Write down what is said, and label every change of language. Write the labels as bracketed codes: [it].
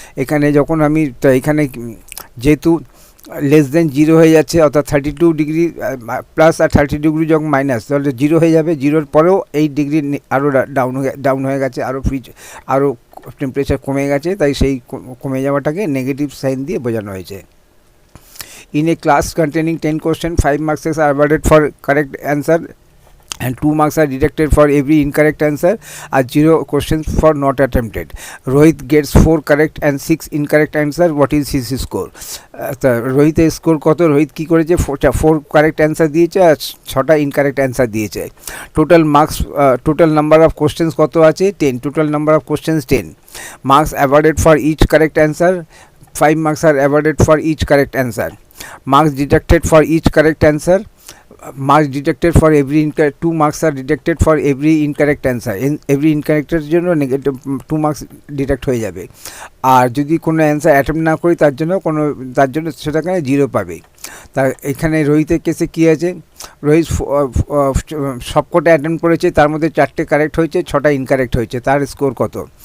[bn] এখানে যখন আমি এখানে যেহেতু লেস দেন 0 হয়ে যাচ্ছে, অর্থাৎ 32 ডিগ্রি প্লাস আর 30 ডিগ্রি যখন মাইনাস, তাহলে 0 হয়ে যাবে। 0-র পরেও 8 ডিগ্রি আরও ডাউন হয়ে গেছে, আরও টেম্পারেচার কমে গেছে, তাই সেই কমে যাওয়াটাকে নেগেটিভ সাইন দিয়ে বোঝানো হয়েছে। [en] In a class containing 10 questions, 5 marks are awarded for correct answer and 2 marks are deducted for every incorrect answer, [bn] আর [en] 0 questions for not attempted. Rohit gets 4 correct and 6 incorrect answer. What is his score? [bn] তা রোহিতের score কত? রোহিত কী করেছে? [en] 4 correct answer দিয়েছে আর 6টা ইনকারেক্ট অ্যান্সার দিয়েছে। Total marks, total number of questions কত আছে? 10. Total number of questions 10. Marks awarded for each correct answer, 5 marks are awarded for each correct answer. Marks deducted for each correct answer. Marks deducted for every 2 marks are deducted for every incorrect answer. every incorrect [bn] এর জন্য negative 2 marks deduct হয়ে যাবে। আর যদি কোনো answer attempt না করি তার জন্য সেটাকে 0 পাবে। তা এখানে রোহিতের কেসে কী আছে? রোহিত সবকটা অ্যাটেম্প করেছে, তার মধ্যে 4টে কারেক্ট হয়েছে, 6টা ইনকারেক্ট হয়েছে। তার স্কোর কত?